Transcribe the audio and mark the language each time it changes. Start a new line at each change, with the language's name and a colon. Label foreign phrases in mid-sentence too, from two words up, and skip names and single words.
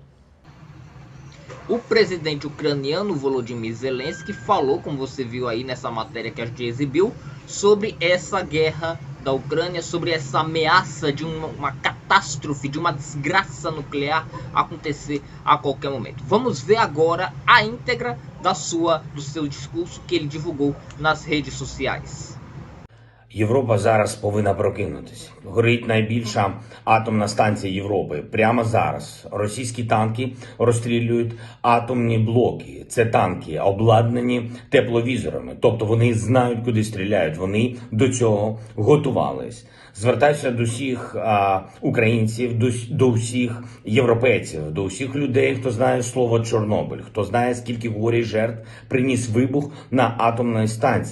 Portuguese: O presidente ucraniano Volodymyr Zelensky falou, como você viu aí nessa matéria que a gente exibiu, sobre essa guerra da Ucrânia, sobre essa ameaça de uma catástrofe, de uma desgraça nuclear acontecer a qualquer momento. Vamos ver agora a íntegra do seu discurso que ele divulgou nas redes sociais.
Ukrainian: Європа зараз повинна прокинутися. Горить найбільша атомна станція Європи. Прямо зараз російські танки розстрілюють атомні блоки. Це танки, обладнані тепловізорами. Тобто вони знають, куди стріляють. Вони до цього готувались. Звертаюся до всіх українців, до всіх європейців, до всіх людей, хто знає слово Чорнобиль, хто знає, скільки горя і жертв приніс вибух на атомній станції.